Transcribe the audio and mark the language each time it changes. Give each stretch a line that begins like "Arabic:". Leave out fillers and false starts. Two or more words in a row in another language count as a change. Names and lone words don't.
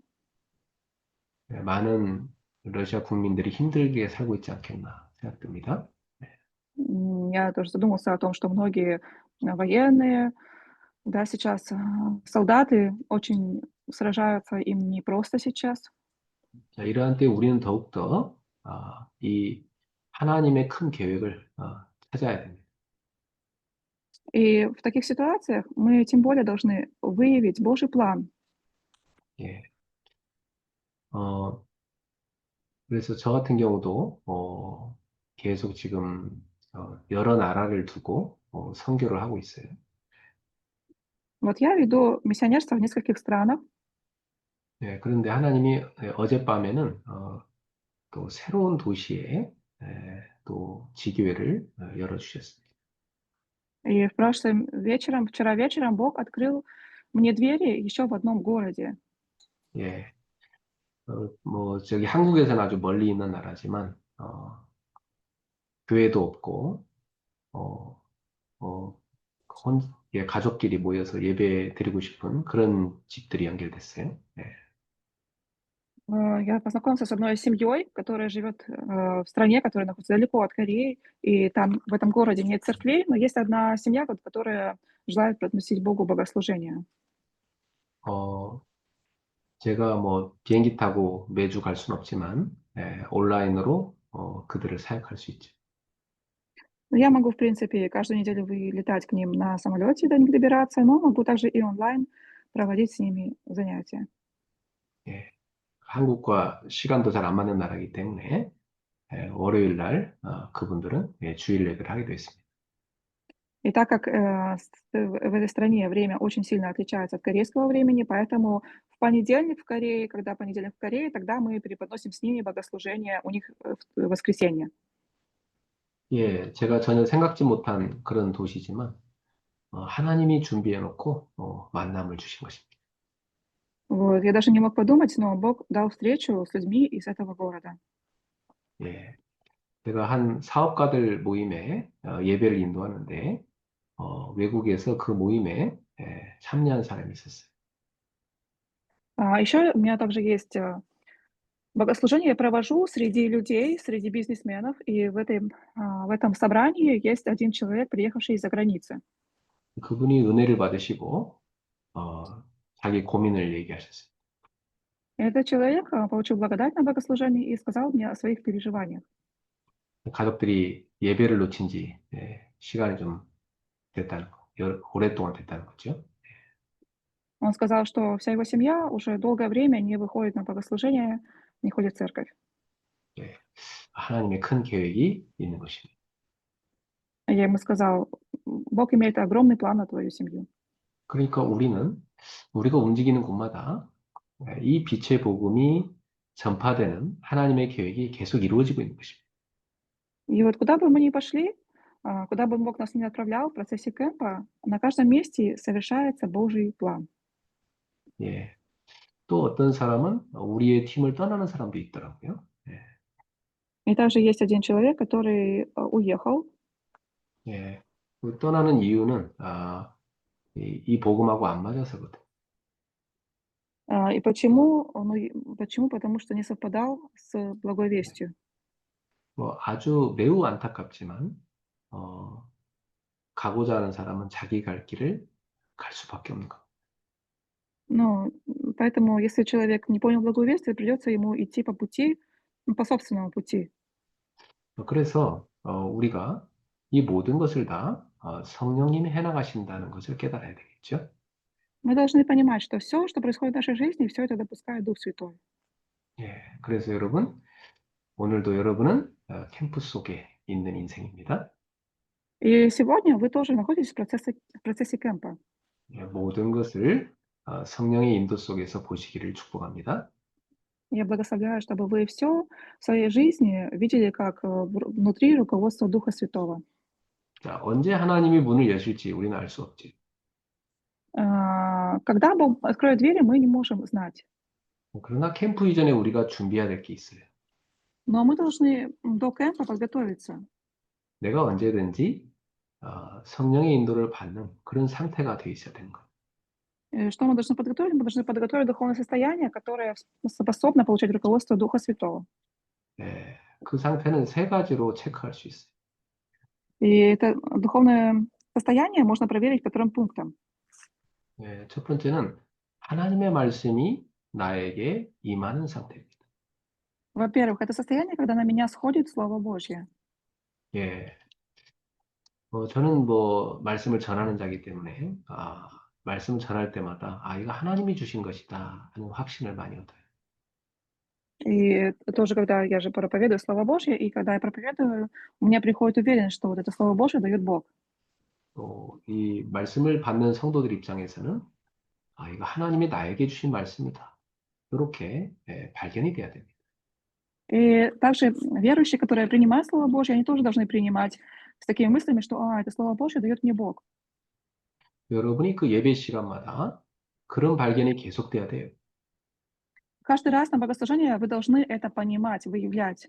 Korean: 예, 많은 러시아 국민들이 힘들게 살고 있지 않겠나 생각됩니다.
Russian: Я тоже задумался о том, что многие военные, да, сейчас солдаты очень сражаются, им непросто сейчас.
Korean: 자, 이러한 때 우리는 더욱더 이 하나님의 큰 계획을 찾아야 됩니다.
Russian: И в таких ситуациях мы тем более должны выявить Божий план.
Korean: 예, 어, 그래서 저 같은 경우도 계속 지금 여러 나라를 두고 선교를 하고 있어요.
Russian: Вот я веду миссионерство в нескольких странах,
Korean: 예, 그런데 하나님이 어젯밤에는 또 새로운 도시에 또 지교회를 열어주셨습니다.
Russian: и вчера вечером Бог открыл мне двери еще в одном городе.
Korean: 예, 뭐 저기 한국에서는 아주 멀리 있는 나라지만 교회도 없고 어, 어, 예, 가족끼리 모여서 예배 드리고 싶은 그런 집들이 연결됐어요. 예,
Russian: Я познакомился с одной семьей, которая живет в стране, которая находится далеко от Кореи, и там в этом городе нет церквей, но есть одна семья, вот, которая желает приносить Богу богослужение.
Korean: 어, 제가 뭐 비행기 타고 매주 갈 수는 없지만 온라인으로 그들을 사역할 수 있죠.
Russian: Но я могу, в принципе, каждую неделю вылетать к ним на самолете, до них добираться, но могу также и онлайн проводить с ними занятия.
Korean: 예, 한국과 시간도 잘 안 맞는 나라이기 때문에 월요일 날 그분들은 주일 예배를 하게 되어 있습니다.
Russian: И так как в этой стране время очень сильно отличается от корейского времени, поэтому в понедельник в Корее, когда понедельник в Корее, тогда мы преподносим с ними богослужение у них в воскресенье.
Korean: 예, 제가 전혀 생각지 못한 그런 도시지만 하나님이 준비해 놓고 만남을 주신 것입니다.
Russian: Вот. Я даже не мог подумать, но Бог дал встречу с людьми из этого города.
Korean: 예, 제가 한 사업가들 모임에 예배를 인도하는데 외국에서 그 모임에 참여한 사람이 있었어요.
Russian: Еще у меня также есть богослужение, я провожу среди людей, среди бизнесменов, и в этом собрании есть один человек, приехавший из-за границы.
Korean: 그분이 은혜를 받으시고 자기 고민을 얘기하셨어요.
Russian: И этот человек получил благодать на богослужении и сказал мне о своих переживаниях.
Korean: 가족들이 예배를 놓친 지 시간이 좀 됐다는 거, 오랫동안 됐다는 거죠.
Russian: Он сказал, что вся его семья уже долгое время не выходит на богослужение, не ходит в церковь.
Korean: 예, 하나님의 큰 계획이 있는 것입니다.
Russian: Я ему сказал, Бог имеет огромный план на твою семью.
Korean: 그러니까 우리가 움직이는 곳마다 이 빛의 복음이 전파되는 하나님의 계획이 계속 이루어지고 있는 것입니다.
Russian: И вот куда бы мы ни пошли, куда бы Бог нас ни отправлял в процессе кемпа, на каждом месте совершается Божий план.
Korean: 예. 또 어떤 사람은 우리의 팀을 떠나는 사람도 있더라고요. 예.
Russian: И также есть один человек, который уехал.
Korean: 예. 그 떠나는 이유는, 이 복음하고 안 맞아서거든.
Russian: И почему? Ну, почему? Потому что не совпадал с благой вестью.
Korean: 뭐 아주 매우 안타깝지만, 어, 가고자 하는 사람은 자기 갈 길을 갈 수밖에 없는 것.
Russian: Ну, поэтому, если человек не понял благую весть, то придется ему идти по пути, ну, по собственному пути.
Korean: 그래서 우리가 이 모든 것을 다 성령님이 해나가신다는 것을 깨달아야 되겠죠.
Russian: Мы должны понимать, что все, что происходит в нашей жизни, все это допускает Дух Святой.
Korean: 예. 그래서 여러분, 오늘도 여러분은 캠프 속에 있는 인생입니다.
Russian: И сегодня вы тоже находитесь в процессе кемпа.
Korean: 예, мо든 것을 성령의 인도 속에서 보시기를 축복합니다.
Russian: Я благословляю, чтобы вы все в своей жизни видели как внутри руководства Духа Святого.
Korean: 자, 언제 하나님이 문을 여실지 우리는 알 수 없지.
Russian: Когда Бог откроет двери, мы не можем знать.
Korean: 그러나 캠프 이전에 우리가 준비해야 될 게 있어요.
Russian: Но мы должны до кемпа подготовиться.
Korean: 내가 언제든지 성령의 인도를 받는 그런 상태가 돼 있어야 되는 거예요.
Russian: Что мы должны подготовить? Мы должны подготовить духовное состояние, которое способно получать руководство Духа Святого.
Korean: 예, 그 상태는 세 가지로 체크할 수 있어요.
Russian: И это духовное состояние можно проверить по 3 пунктам.
Korean: 예, 첫 번째는 하나님의 말씀이 나에게 임하는 상태입니다.
Russian: Во-первых, это состояние, когда на меня сходит Слово Божье.
Korean: 예, 저는 뭐 말씀을 전하는 자이기 때문에 말씀을 전할 때마다 이거 하나님이 주신 것이다 하는 확신을 많이 얻어요.
Russian: И тоже, когда я же проповедую Слово Божье, и когда я проповедую, у меня приходит уверенность, что вот это Слово Божье дает Бог.
Korean: 또 이 말씀을 받는 성도들 입장에서는 이거 하나님이 나에게 주신 말씀이다. 이렇게 발견이 돼야 됩니다.
Russian: И также верующие, которые принимают Слово Божье, они тоже должны принимать с такими мыслями, что это Слово Божье дает мне Бог.
Korean: 여러분이 그 예배 시간마다 그런 발견이 계속돼야 돼요.
Russian: Каждый раз на богослужении вы должны это понимать, выявлять.